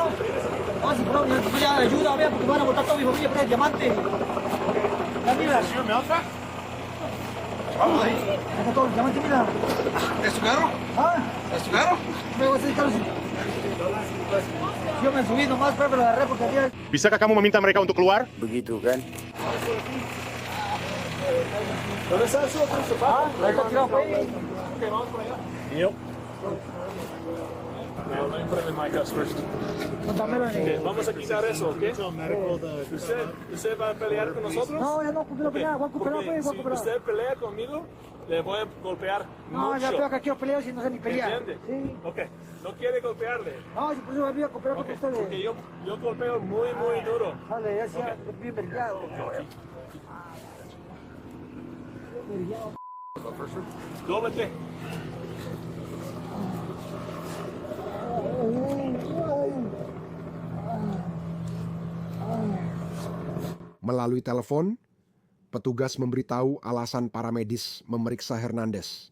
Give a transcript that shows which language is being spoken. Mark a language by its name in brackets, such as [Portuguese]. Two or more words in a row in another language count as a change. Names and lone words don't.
[Spanish] No, si bro, ya ayuda, vea, porque van a botar toda mi familia, pero es diamante. Ya mira. Vamos ahí. Está todo el diamante, mira. ¿Es tu carro? ¿Ah? ¿Es tu carro? Me voy a hacer carro. Yo me subí nomás, pero lo agarré porque había... [Indonesian] Bisakah kamu meminta mereka untuk keluar? Begitu kan? [Spanish] ¿Dónde está su otro sofá? Ahí está tirado por ahí. Ok, vamos por allá. [English] Yep. Now, let me put it in my cups first. [Spanish] Okay, vamos a quitar eso, ¿ok? ¿Usted va a pelear con nosotros? No, ya no, voy a pelear, voy a cooperar, Porque voy a cooperar. si usted pelea conmigo, le voy a golpear No, mucho. ya veo que quiero pelear si no sé ni pelear. ¿Entiende? Sí. Ok, no quiere golpearle. No, si por eso voy a cooperar con Okay, ustedes. porque yo golpeo muy, muy duro. Vale, ya sea bien vergado. Dóblete. [Indonesian] Melalui telepon, petugas memberitahu alasan para medis memeriksa Hernandez.